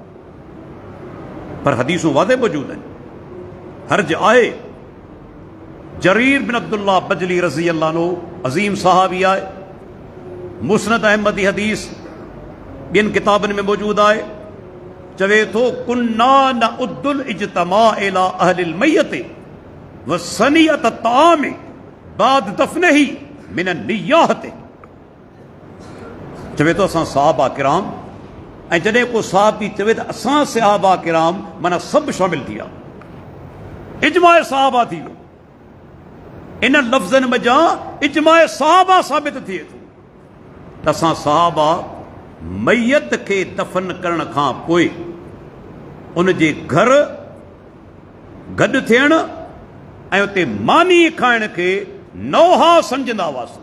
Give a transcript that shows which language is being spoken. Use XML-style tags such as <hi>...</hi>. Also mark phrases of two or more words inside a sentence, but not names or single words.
<sd>पर हदीसूं वाज़े मौजूद आहिनि, हर्ज आहे। जरीर बिन अब्दुल्लाह बजली</sd> <ar>رضي الله عنه</ar> <sd>अज़ीम सहाबी आहे, मुस्नद अहमदी हदीस ॿियनि किताबनि में मौजूद आहे। चवे थो</sd> <ar>كنا نعد الاجتماع إلى أهل الميت و صنيعة الطعام بعد دفنه من النياحة.</ar> <sd>चवे थो असां सहाबा किराम, ऐं जॾहिं को सहाबी चवे त असां सहाबा किराम, माना सभु शामिल थी विया, इजमा सहाबा थी वियो। इन लफ़्ज़नि में जा इजमा सहाबा साबित थिए थो त असां सहाबा मैयत खे दफ़न करण खां पोइ उन जे घर गॾु थियण ऐं उते मानी खाइण खे नौहा सम्झंदा हुआसीं।</sd>